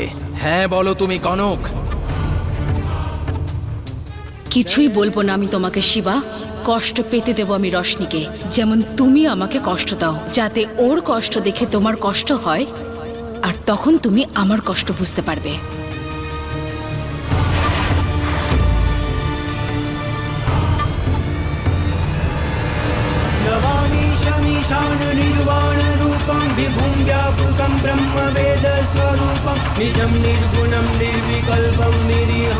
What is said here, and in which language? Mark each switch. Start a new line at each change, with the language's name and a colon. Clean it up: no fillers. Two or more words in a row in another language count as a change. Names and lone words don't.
Bangla: হ্যাঁ বলো তুমি কনক। কিছুই বলবো না আমি তোমাকে শিবা। কষ্ট পেতে দেবো আমি রোশনিকে, যেমন তুমি আমাকে কষ্ট দাও, যাতে ওর কষ্ট দেখে তোমার কষ্ট হয়, আর তখন তুমি আমার কষ্ট বুঝতে পারবে।
Sanskrit: नमामि शमीशान निर्वाण रूपं विभुं व्यापकं ब्रह्म वेद स्वरूपं निजं निर्गुणं निर्विकल्पं निरीहं।